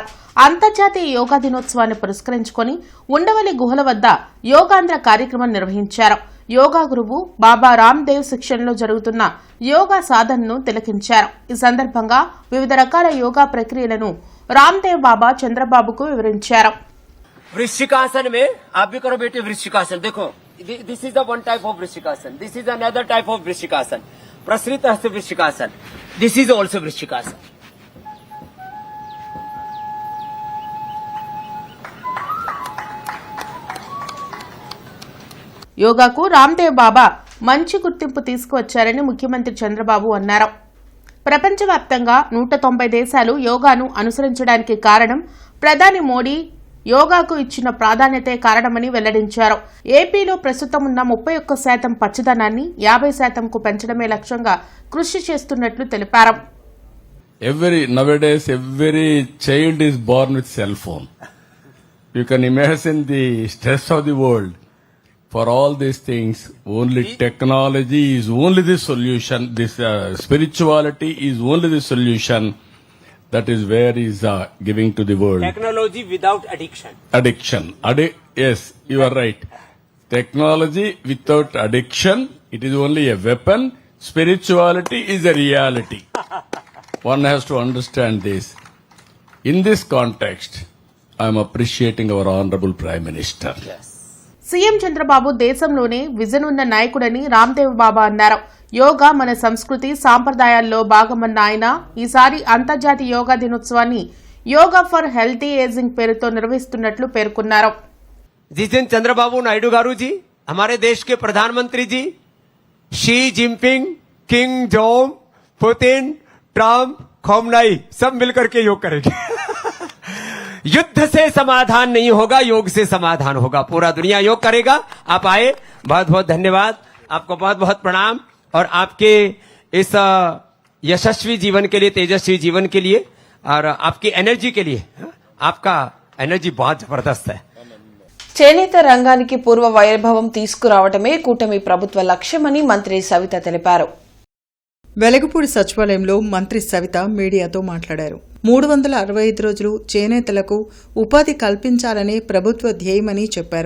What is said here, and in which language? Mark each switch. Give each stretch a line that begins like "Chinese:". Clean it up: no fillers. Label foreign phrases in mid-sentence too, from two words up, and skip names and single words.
Telugu: అంతర్జాతీయ యోగా దినోత్సవాన్ని పురస్కరించుకుని ఉండవల్లి గుహల వద్ద యోగాంధ్ర కార్యక్రమం నిర్వహించారు. యోగా గురువు బాబా రామ్దేవ్ శిక్షణలో జరుగుతున్న యోగా సాధనను తిలకించారు. ఈ సందర్భంగా వివిధ రకాల యోగా ప్రక్రియలను రామ్దేవ్ బాబా చంద్రబాబుకు వివరించారు.
Hindi: वृश्चिकासन में आप भी करो बेटे वृश्चिकासन.
English: देखो this is the one type of वृश्चिकासन. this is another type of वृश्चिकासन. प्रसृत हस्त वृश्चिकासन. this is also वृश्चिकासन.
Telugu: యోగాకు రామ్దేవ్ బాబా మంచి గుర్తింపు తీసుకువచ్చారని ముఖ్యమంత్రి చంద్రబాబు అన్నారు. ప్రపంచవ్యాప్తంగా 190 దేశాలు యోగాను అనుసరించడానికి కారణం ప్రధాని మోడీ యోగాకు ఇచ్చిన ప్రాధాన్యతే కారణమని వెల్లడించారు. ఏపీలో ప్రస్తుతం ఉన్న 31% పచ్చదనాన్ని 50%కు పెంచడమే లక్ష్యంగా కృషి చేస్తున్నట్లు తెలిపారు.
English: Nowadays every child is born with cell phone. You can imagine the stress of the world. For all these things, only technology is only the solution. This spirituality is only the solution. That is where is giving to the world. Technology without addiction. Addiction. Yes, you are right. Technology without addiction, it is only a weapon. Spirituality is a reality. One has to understand this. In this context, I am appreciating our Honorable Prime Minister. Yes.
Telugu: సీఎం చంద్రబాబు దేశంలోనే విజన్ ఉన్న నాయకుడని రామ్దేవ్ బాబా అన్నారు. యోగా మన సంస్కృతి సాంప్రదాయాల్లో భాగమన్న ఆయన ఈసారి అంతర్జాతీయ యోగా దినోత్సవాన్ని యోగా ఫర్ హెల్తీ ఏజింగ్ పేరుతో నిర్వహిస్తున్నట్లు పేర్కొన్నారు.
Hindi: जिस दिन चंद्रबाबू नायडू गारू जी, हमारे देश के प्रधानमंत्री जी, शी जिनपिंग, किंग जोंग, पुतिन, ट्रम्प, खोमनाई सब मिलकर के योग करेंगे. युद्ध से समाधान नहीं होगा, योग से समाधान होगा. पूरा दुनिया योग करेगा. आप आए, बहुत बहुत धन्यवाद. आपको बहुत बहुत प्रणाम. और आपके इस यशस्वी जीवन के लिए, तेजस्वी जीवन के लिए और आपकी एनर्जी के लिए, आपका एनर्जी बहुत जबरदस्त है.
Telugu: చేనేత రంగానికి పూర్వ వైభవం తీసుకురావడమే కూటమి ప్రభుత్వ లక్ష్యమని మంత్రి సవిత తెలిపారు. వెలగపూడి సచివాలయంలో మంత్రి సవిత మీడియాతో మాట్లాడారు. 365 రోజులు చేనేతలకు ఉపాధి కల్పించాలనే ప్రభుత్వ ధ్యేయమని చెప్పారు.